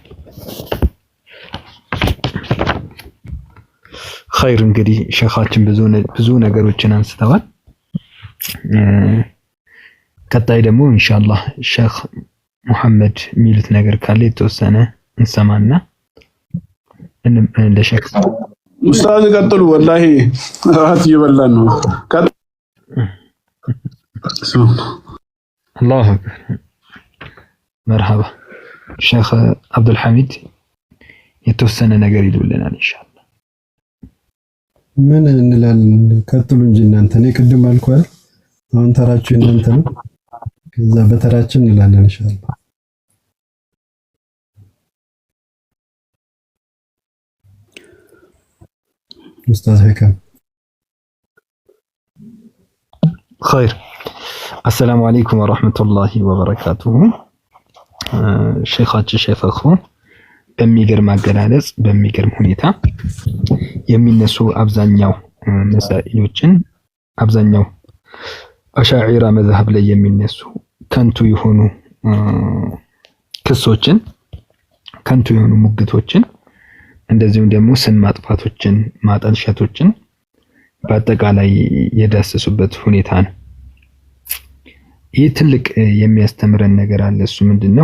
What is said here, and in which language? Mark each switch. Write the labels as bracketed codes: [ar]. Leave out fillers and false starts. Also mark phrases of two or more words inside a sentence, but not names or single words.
[am] خير እንግዲህ ሸኻችን ብዙ ነገሮችን አንስተዋል። ቀጣይ ደግሞ ኢንሻአላህ ሼኽ ሙሐመድ የሚሉት ነገር ካለ የተወሰነ እንሰማና ለሼኽ ኡስታዝ ቀጥሉ። ወላሂ ራት እየበላን ነው። [ar] الله أكبر. مرحبا الشيخ [am] عبد الحميد የተወሰነ ነገር ይሉልናል ኢንሻአላህ። ምን እንላለን? ቀጥሉ እንጂ እናንተ። እኔ ቅድም አልኳል፣ አሁን ተራችሁ እናንተ ነው። ከዛ በተራችን እንላለን ኢንሻአላህ። ኡስታዝ ሀካም [ar] خير السلام عليكم ورحمة الله وبركاته [am] ሼኻችን ሸፈኹ በሚገርም አገላለጽ በሚገርም ሁኔታ የሚነሱ አብዛኛው መሳኢሎችን አብዛኛው አሻዒራ መዝሐብ ላይ የሚነሱ ከንቱ የሆኑ ክሶችን ከንቱ የሆኑ ሙግቶችን እንደዚሁም ደግሞ ስም ማጥፋቶችን ማጠልሸቶችን በአጠቃላይ የዳሰሱበት ሁኔታ ነው። ይህ ትልቅ የሚያስተምረን ነገር አለ። እሱ ምንድነው?